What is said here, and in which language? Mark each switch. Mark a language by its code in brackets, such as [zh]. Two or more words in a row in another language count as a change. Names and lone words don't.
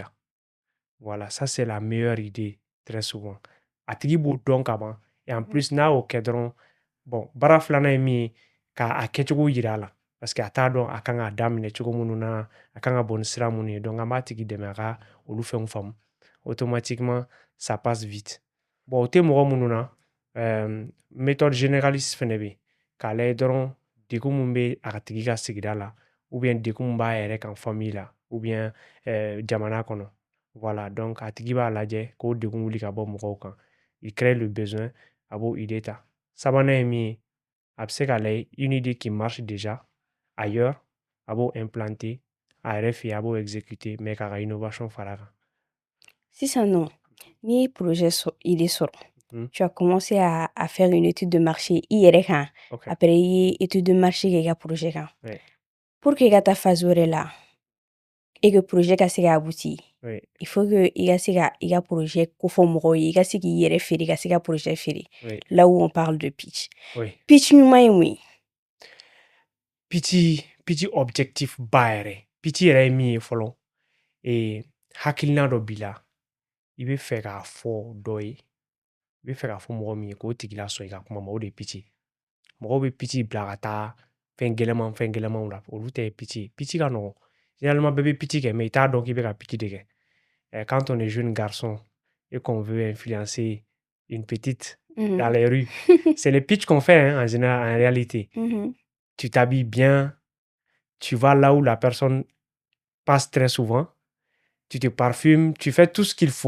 [fr] Voilà, ça c'est la meilleure idée très souvent. [bm] A tigi b'o dɔn ka ban [fr] et en plus [bm] n'a y'o kɛ dɔrɔn bon baara filanan ye min ye k'a kɛcogo yira a la parce que a t'a dɔn a kan k'a daminɛ cogo minnu na a kan ka bɔ ni sira minnu ye donc an b'a tigi dɛmɛ a ka olu fɛnw faamu [fr] automatiquement ça passe vite. [bm] Bon o tɛ mɔgɔ minnu na [fr] méthode généraliste [bm] fɛnɛ bɛ yen k'a lajɛ dɔrɔn degun min bɛ a tigi ka sigida la [fr] ou bien [bm] degun min b'a yɛrɛ kan famille la [fr] ou bien [bm] jamana kɔnɔ Voilà, donc a tigi b'a lajɛ k'o degun wuli ka bɔ mɔgɔw kan. [fr] Il crée le besoin, [bm] a b'o idée ta. Sabanan ye min ye, a bɛ se ka lajɛ [fr] une idée qui marche déjà ailleurs, [bm] a b'o implanter a yɛrɛ fɛ yen, a b'o exécuter mais k'a ka innovation far'a kan. Sisan nɔ, n'i ye projet idée sɔrɔ, Mhm. [fr] tu as commencé à faire une étude de marché [bm] i yɛrɛ kan. [fr] Ok. [bm] Après i ye [fr] étude de marché [bm] kɛ i ka projet kan. [fr] Oui, Pour que [bm] i ka taa phase wɛrɛ la [fr] et que [bm] projet ka se ka aboutir, [fr] oui, il faut que [bm] i ka se ka i ka projet kofɔ mɔgɔw ye, i ka se k'i yɛrɛ feere, i ka se ka projet feere. [fr] oui, Là où on parle de pitch. oui. [bm] Pitch ɲuman ye mun ye? Pitch objectif ba yɛrɛ. Pitch yɛrɛ ye min ye fɔlɔ, hakilina dɔ b'i la, i bɛ fɛ k'a fɔ dɔ ye, i bɛ fɛ k'a fɔ mɔgɔ min ye k'o tigi lasɔn i ka kuma ma, o de ye pitch ye. Mɔgɔw bɛ pitch bila ka taa fɛn gɛlɛmanw la, olu tɛ pitch ye. Pitch ka nɔgɔn. Généralement bɛɛ bɛ pitch kɛ mais i t'a dɔn k'i bɛ ka pitch de kɛ. [fr] Quand on est jeune garçon et qu'on veut influencer une petite dans les rues, c'est le pitch qu'on fait hein, en général, en réalité. Tu t'habilles bien, tu vas là où la personne passe très souvent, tu te parfumes, tu fais tout ce qu'il faut.